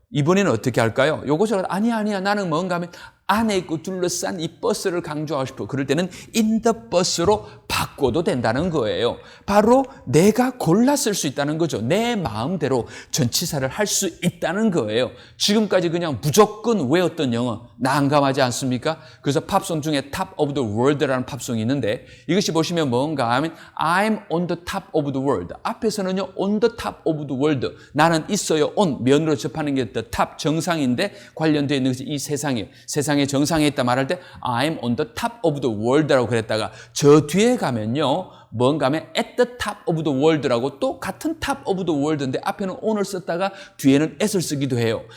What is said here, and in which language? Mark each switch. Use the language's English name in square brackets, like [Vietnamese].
[Korean] 이번에는 어떻게 할까요? 요것을 아니야 나는 뭔가 하면 안에 있고 둘러싼 이 버스를 강조하고 싶어. 그럴 때는 in the bus로 바꿔도 된다는 거예요. 바로 내가 골라 쓸 수 있다는 거죠. 내 마음대로 전치사를 할 수 있다는 거예요. 지금까지 그냥 무조건 외웠던 영어 난감하지 않습니까? 그래서 팝송 중에 Top of the World라는 팝송이 있는데 이것이 보시면 뭔가 하면 [English] I'm on the top of the world. [Korean] 앞에서는요 [English] on the top of the world. [Korean] 나는 있어요. on 면으로 접하는 게 the top 정상인데 관련되어 있는 것이 이 세상이에요. 세상의 정상에 있다 말할 때 [English] I'm on the top of the world [Korean] 라고 그랬다가 저 뒤에 가면요 뭔가 하면 [English] at the top of the world [Korean] 라고 또 같은 top of the world인데 앞에는 on을 썼다가 뒤에는 at을 쓰기도 해요.